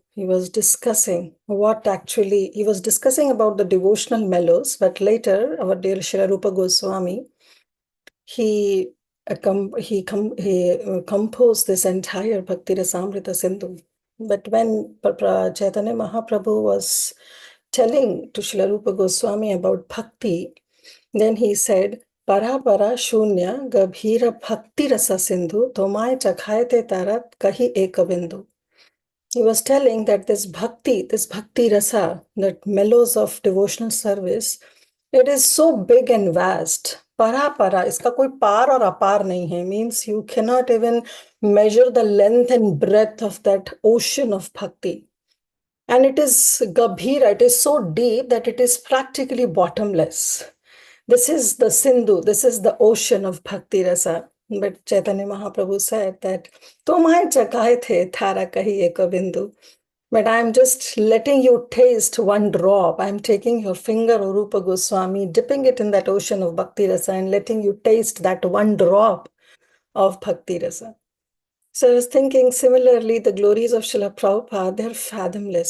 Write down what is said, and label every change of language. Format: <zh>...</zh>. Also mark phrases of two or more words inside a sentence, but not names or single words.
<en>He was discussing he was discussing about the devotional mellows, but later our dear Srila Rupa Goswami, he composed this entire Bhakti Rasamrita Sindhu. But when Chaitanya Mahaprabhu was telling to Srila Rupa Goswami about bhakti, then he said,</en> <bn>পার পার শূন্য গভীর ভক্তি রস সিন্ধু তোমায় চাখাইতে তার কহি একবিন্দু.</bn> <en>He was telling that this</en> <sa>भक्ति रस,</sa> <en>that mellows of devotional service, it is so big and vast.</en> <bn>পার পার,</bn> <hi>इसका कोई पार और अपार नहीं है,</hi> <en>means you cannot even measure the length and breadth of that ocean of bhakti. And it is gabhira, it is so deep that it is practically bottomless. This is the Sindhu, this is the ocean of</en> <sa>भक्ति रस.</sa> <en>But Chaitanya Mahaprabhu said that,</en> <bn>তোমায় চাখাইতে তার কহি এক বিন্দু.</bn> <en>But I'm just letting you taste one drop. I'm taking your finger, O Rupa Goswami, dipping it in that ocean of</en> <sa>भक्ति रस</sa> <en>and letting you taste that one drop of</en> <sa>भक्ति रस.</sa> <en>So I was thinking similarly, the glories of Srila Prabhupada, they're fathomless.</en>